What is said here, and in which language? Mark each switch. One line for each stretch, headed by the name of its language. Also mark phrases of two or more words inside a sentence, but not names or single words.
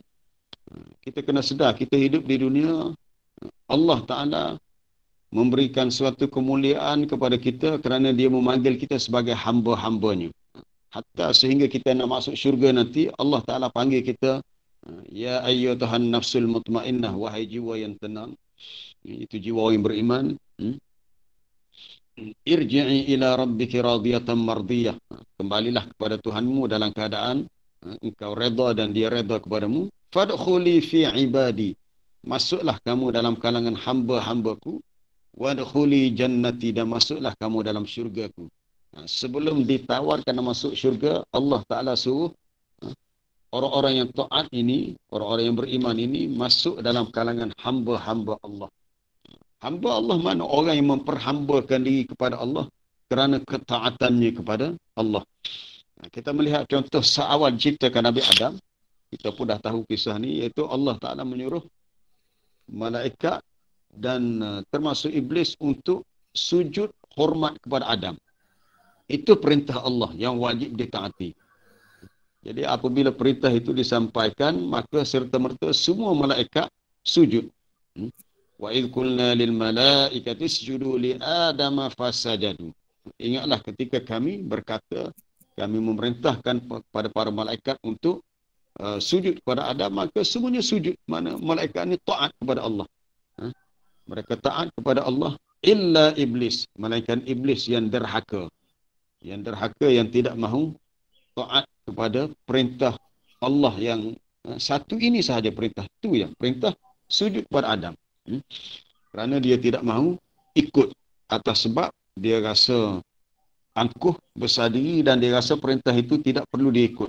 Malay: Kita kena sedar, kita hidup di dunia, Allah Ta'ala memberikan suatu kemuliaan kepada kita kerana dia memanggil kita sebagai hamba-hambanya. Hatta sehingga kita nak masuk syurga nanti, Allah Ta'ala panggil kita,
Arabic: يا أيتها النفس المطمئنة,
Malay: wahai jiwa yang tenang. Itu jiwa yang beriman.
Arabic: ارجعي إلى ربك راضية مرضية.
Malay: Kembalilah kepada Tuhanmu dalam keadaan engkau redha dan dia redha kepadamu.
Arabic: فادخلي في عبادي.
Malay: Masuklah kamu dalam kalangan hamba-hambaku.
Arabic: وادخلي جنتي,
Malay: dan masuklah kamu dalam syurgaku. Sebelum ditawarkan masuk syurga, Allah Ta'ala suruh orang-orang yang taat ini, orang-orang yang beriman ini masuk dalam kalangan hamba-hamba Allah. Hamba Allah mana? Orang yang memperhambakan diri kepada Allah kerana ketaatannya kepada Allah. Kita melihat contoh seawal ciptakan Nabi Adam. Kita pun dah tahu kisah ni, iaitu Allah Ta'ala menyuruh malaikat dan termasuk iblis untuk sujud hormat kepada Adam. Itu perintah Allah yang wajib ditaati. Jadi apabila perintah itu disampaikan, maka serta-merta semua malaikat sujud.
Arabic: وإذ قلنا للملائكة اسجدوا لآدم فسجدوا.
Malay: Ingatlah ketika kami berkata, kami memerintahkan kepada para malaikat untuk sujud kepada Adam, maka semuanya sujud. Mana malaikat ini taat kepada Allah. Mereka taat kepada Allah, illa iblis. Malaikat iblis yang derhaka. Yang derhaka, yang tidak mahu taat kepada perintah Allah yang satu ini sahaja perintah. Itu yang perintah sujud kepada Adam. Kerana dia tidak mahu ikut atas sebab dia rasa angkuh, besar diri, dan dia rasa perintah itu tidak perlu diikut.